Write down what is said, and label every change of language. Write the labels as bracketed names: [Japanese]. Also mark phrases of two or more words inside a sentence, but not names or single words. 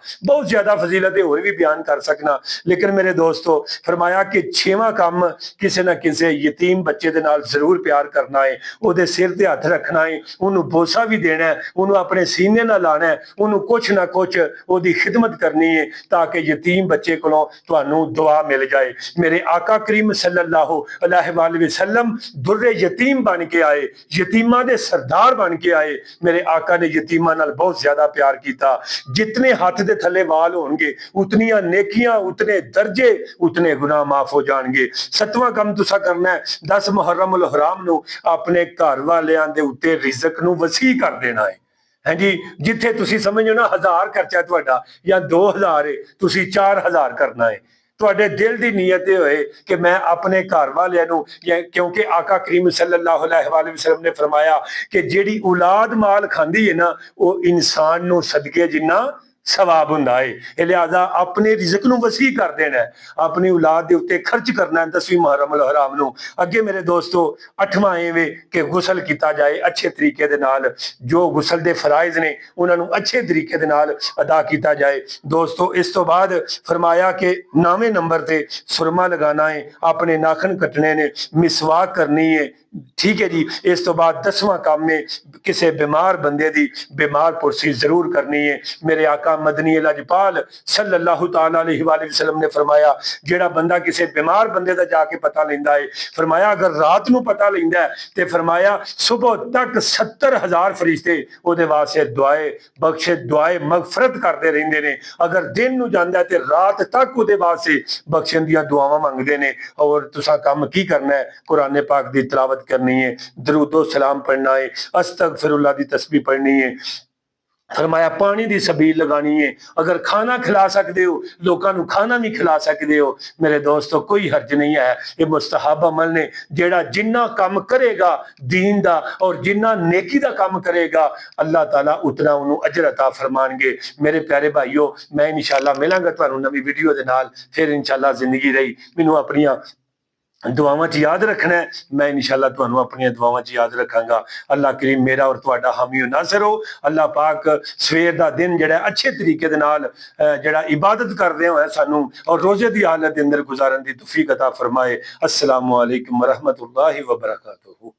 [Punjabi] بہت زیادہ فضیلت ہے، ہور بھی بیان کر سکنا، لیکن میرے دوستوں فرمایا کہ 6واں کم کسی نا کسی یتیم بچے دے نال ضرور پیار کرنا ہے، اوہدے سر تے ہتھ رکھنا ہے، انہاں نے بوسہ بھی دینا ہے، انہاں نے اپنے سینے نال لانا ہے، انہاں نے کچھ نا کچھ اوہدی خدمت کرنی ہے، تاکہ یتیم بچے کولوں تہانوں دعا مل جائے. میرے آقا کریم [Arabic] صلى الله عليه وسلم [Punjabi] در یتیم بن کے آئے، یتیماں دے سردار بن کے آئے. میرے آقا نے یتیماں نال بہت زیادہ پیار کیا. جتنے ہتھ دے تھلے وال ہونگے، اتنیاں نیکیاں, [Urdu] اتنے درجے، اتنے گناہ معاف ہو جائیں گے. [Punjabi] 7واں کم تساں کرنا ہے، 10 محرم الحرام نوں اپنے گھر والیاں دے اتے رزق نوں وسیع کر دینا ہے. ہاں جی، جتھے تسی سمجھو نا 1000 خرچہ تہاڈا یا 2000 ہے، تسی 4000 کرنا ہے. تہاڈے دل دی نیت ہووے کہ میں اپنے گھر والیاں نوں، کیونکہ آقا کریم [Arabic] صلى الله عليه وسلم [Punjabi] نے فرمایا کہ جیڑی اولاد مال کھاندی ہے نا، وہ انسان نوں صدقے جنا ثواب ہندا ہے. لہٰذا اپنے رزق نوں وسیع کر دینا ہے، اپنی اولاد دے اتے خرچ کرنا ہے 10ویں محرم الحرام نوں. اگے میرے دوستوں 8واں ایویں کہ غسل کیا جائے اچھے طریقے دے نال، جو غسل دے فرائض نے انہاں نے اچھے طریقے دے نال ادا کیا جائے. دوستوں اس توں بعد فرمایا کہ 9ویں نمبر تے سرمہ لگانا ہے، اپنے ناخن کٹنے نے، مسواک کرنی ہے. ٹھیک ہے جی۔ اس توں بعد 10واں کم میں کسی بیمار بندے دی بیمار پرسی ضرور کرنی ہے. میرے آقا مدنی لجپال [Arabic] صلى الله تعالى عليه وسلم [Punjabi] نے فرمایا جیڑا بندہ کسی بیمار بندے دا جا کے پتہ لیندا ہے، فرمایا اگر رات نوں پتہ لیندا ہے تے فرمایا صبح تک 70,000 فرشتے اودے واسطے دعائیں بخشے، دعائیں مغفرت کرتے رہندے نے. اگر دن نوں جاندا ہے تے رات تک اودے واسطے بخشن دیاں دعاواں منگدے نے. اور تساں کم کی کرنا ہے، قرآن پاک دی تلاوت کرنی ہے، درود و سلام پڑھنا ہے، استغفر اللہ دی تسبیح پڑھنی ہے، فرمایا [Urdu] پانی کی سبیل لگانی ہے، اگر کھانا کھلا سکتے ہو لوگوں کو کھانا بھی کھلا سکتے ہو. [Punjabi] میرے دوستوں کوئی حرج نہیں ہے، اے مستحب عمل نے، جیڑا جنا کم کرے گا دین دا اور جنا نیکی دا کم کرے گا اللہ تعالیٰ اتنا انہاں نے اجر عطا فرمائیں گے. میرے پیارے بھائیوں، میں ان شاء اللہ ملاں گا تہانوں نوی ویڈیو دے نال، پھر ان شاء اللہ زندگی رہی مینوں اپنیاں دعاواں چ یاد رکھنا ہے، میں ان شاء اللہ تہانوں اپنی دعاواں چ یاد رکھاں گا. اللہ کریم میرا اور تہاڈا حامی ناصر ہو۔ اللہ پاک سویر دا دن جیڑا اچھے طریقے دے نال جیڑا عبادت کردے ہوئے سانوں اور روزے دی حالت دے اندر گزارن دی توفیق عطا فرمائے. [Arabic] السلام عليكم ورحمة الله وبركاته.